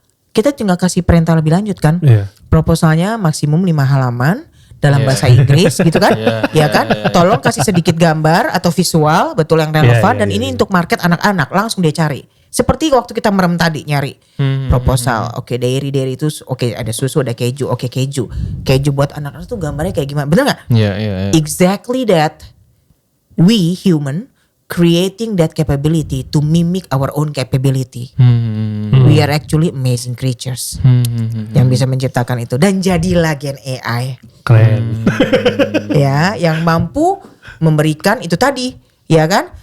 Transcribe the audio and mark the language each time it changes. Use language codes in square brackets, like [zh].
[id] Kita tinggal kasih perintah lebih lanjut kan. Proposalnya maksimum 5 halaman dalam bahasa Inggris gitu kan. Ya kan? Tolong kasih sedikit gambar atau visual betul yang relevan dan ini untuk market anak-anak, langsung dia cari. Seperti waktu kita merem tadi nyari proposal. Oke, dairy itu oke, ada susu, ada keju. Oke, keju buat anak-anak tuh gambarnya kayak gimana? Bener nggak? [en] Exactly that. We human creating that capability to mimic our own capability. We are actually amazing creatures [id] yang bisa menciptakan itu dan jadilah Gen AI. Keren. Ya, yang mampu memberikan itu tadi, ya kan?